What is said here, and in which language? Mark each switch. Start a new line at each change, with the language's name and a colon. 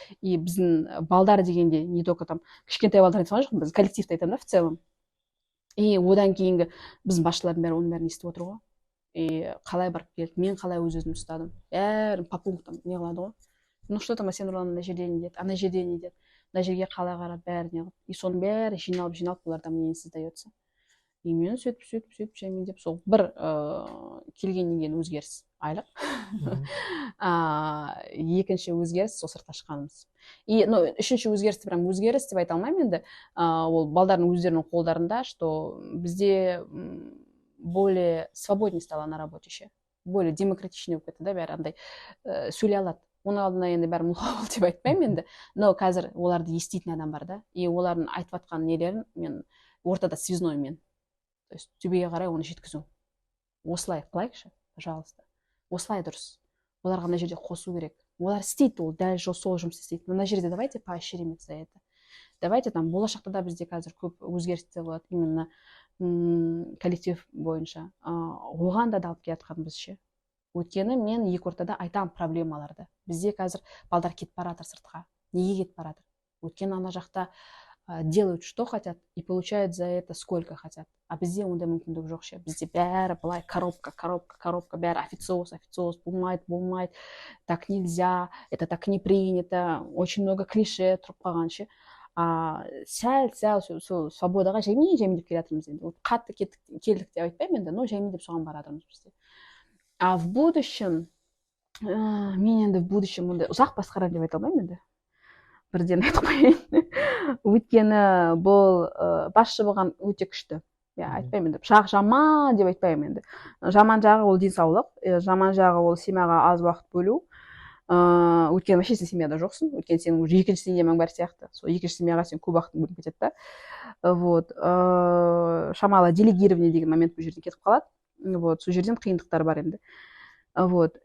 Kazakh: И біздің балдар дегенде не только там кішкентай балдар айтқан жоқ, біз коллективті айтамын да в целом. И одан кейінгі біздің басшылардың бәрі оның бәрін естіп отыр ғой. И қалай барып келді, мен қалай өз-өзімді ұстадым. Бәрін по пунктам не қылады ғой. Ну что там, сен Нұрлан ана жерде не деді, ана жерде не деді, ана жерге қалай қарап бәріне қылып. И соның бәрі жиналып олардан мнение создается. И мен сөйтіп жаймен деп сол бір келгеннен кейін өзгеріс айлық. Екінші өзгеріс сол сыртқа шыққанымыз. И үшінші өзгерісті прям өзгеріс деп айта алмаймын енді.
Russian: Ол балдардың өздерінің қолдарында, что бізде более свободнее стало на работе ше.
Kazakh: Более демократичный болып кетті да, бәрі андай сөйлей алады. Оның алдына енді бәрі мұлға болды деп айтпаймын енді. Но қазір оларды еститін адам бар да. И олардың айтып жатқан нелерін мен ортада связной мен. То есть төбеге қарай оны жеткізу. Осылай қылайықшы, пожалуйста. Осылай дұрыс. Оларға ана жерде қосу керек. Олар істейді, ол дәл сол жұмыс істейді.
Russian: Мына жерде давайте поощрим за это.
Kazakh: Давайте там болашақта да бізде қазір көп өзгерістер болады именно коллектив бойынша. Оған да алып келатқан біз ше. Өйткені мен екі ортада айтам проблемаларды. Бізде қазір балдар кетіп баратыр сыртқа. Неге кетіп баратыр? Өйткені ана жақта
Russian: делают что хотят и получают за это сколько хотят.
Kazakh: А бізде ондай мүмкіндік жоқ ше. Бізде бәрі былай коробка, бәрі официоз, болмайды, так нельзя, это так не принято, очень много клише тұрып қалған ше. Сәл сол свободаға жаймен деп келе жатырмыз енді. Қатты келдік деп айтпаймын енді, но жаймен деп соған бара жатырмыз бізде. А в будущем, мен енді в будущем ондай ұзақ басқарамын деп айта алмаймын енді. Бірден айтып қояйын. Өйткені бұл басшы болған өте күшті. Айтпаймын енді. Жақ жаман деп айтпаймын енді. Жаман жағы ол денсаулық, жаман жағы ол семьяға аз уақыт бөлу. Өйткені вообще сен семьяда жоқсың. Өйткені сенің уже екінші семьяң бар сияқты. Сол екінші семьяға сен көп уақытың бөлініп кетеді да. Вот. Шамалы делегирование деген момент бұл жерден кетіп қалады. Вот. Сол жерден қиындықтар бар енді. Вот.